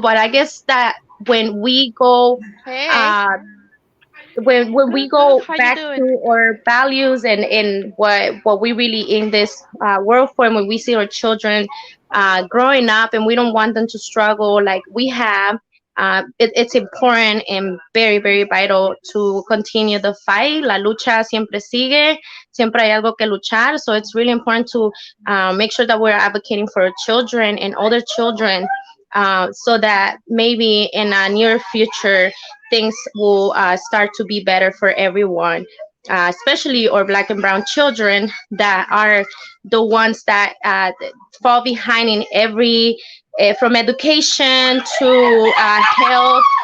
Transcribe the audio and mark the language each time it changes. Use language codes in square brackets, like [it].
[en] But I guess that when we go when we go back to our values and what we really in this world for, and when we see our children growing up and we don't want them to struggle like we have, it's important and very, very vital to continue the fight. [es] La lucha siempre sigue, siempre hay algo que luchar. [en] So it's really important to make sure that we're advocating for our children and other children, so that maybe in a near future things will start to be better for everyone, especially our Black and Brown children that are the ones that fall behind in every, from education to health.